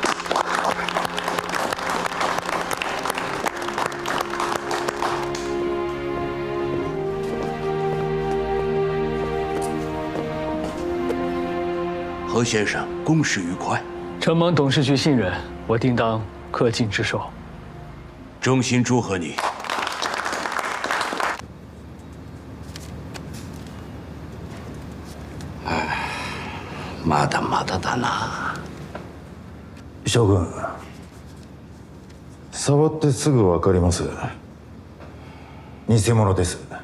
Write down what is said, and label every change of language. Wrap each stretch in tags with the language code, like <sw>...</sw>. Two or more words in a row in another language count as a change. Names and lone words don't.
<zh>何先生，公事愉快。承蒙董事局信任，我定当恪尽职守。衷心祝贺你。</zh> <ja>まだまだだな。将軍、触ってすぐ分かります。偽物です。</ja>